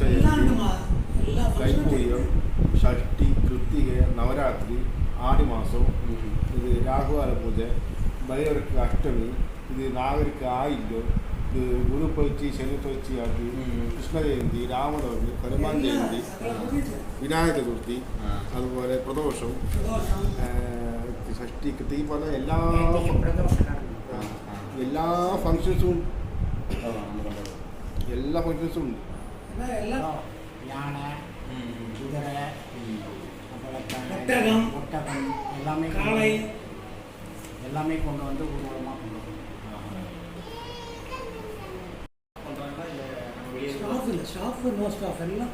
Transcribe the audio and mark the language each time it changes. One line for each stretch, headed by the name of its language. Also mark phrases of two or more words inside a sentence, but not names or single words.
Malayalam: ജയന്തി, കൈപ്പൂയം, ഷഷ്ടി, കൃത്തിക, നവരാത്രി, ആടിമാസം, ഇത് രാഹുകാല പൂജ, ബലിയവർക്ക് അഷ്ടമി, ഇത് നാഗരിക്ക് ആയില്യം, ഇത് ഗുരുപ്പഴിച്ച് ശനിപ്പഴിച്ച് ആക്കി, കൃഷ്ണ ജയന്തി, രാമനവമി, ഹനുമാൻ ജയന്തി, വിനായക ചതുർത്ഥി, അതുപോലെ പ്രദോഷം, ഷഷ്ടി, കൃതി പോലെ എല്ലാ ഫങ്ഷൻസും ഉണ്ട്. ഉണ്ട്.
Tamil: யான, குதிரை, ஒட்டகம் எல்லாமே கொண்டு வந்து ஊர்வலமாக கொண்டு வரும்.
English: இல்லை staff no staff எல்லாம்